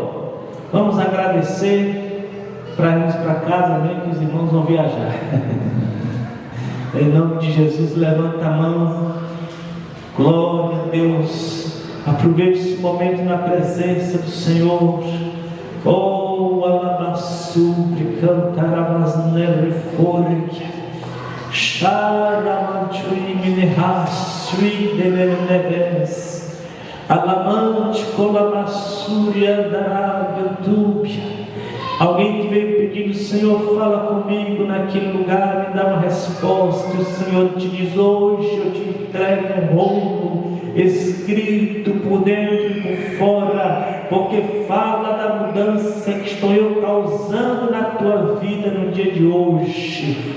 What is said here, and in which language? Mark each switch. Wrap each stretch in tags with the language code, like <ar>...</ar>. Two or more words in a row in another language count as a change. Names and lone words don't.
<pt>Vamos agradecer para irmos para casa, amém? Que os irmãos vão viajar. Em nome de Jesus, levanta a mão. Glória a Deus. Aproveite esse momento na presença do Senhor. Oh, alabaçubre, cantarabasnere forque. Charamantui minehasui deneves. Alamante colabassuri andarabentúbia. Alguém que veio pedindo, Senhor, fala comigo naquele lugar, me dá uma resposta. O Senhor te diz: hoje eu te entrego um rolo escrito por dentro e por fora, porque fala da mudança que estou eu causando na tua vida no dia de hoje.</pt>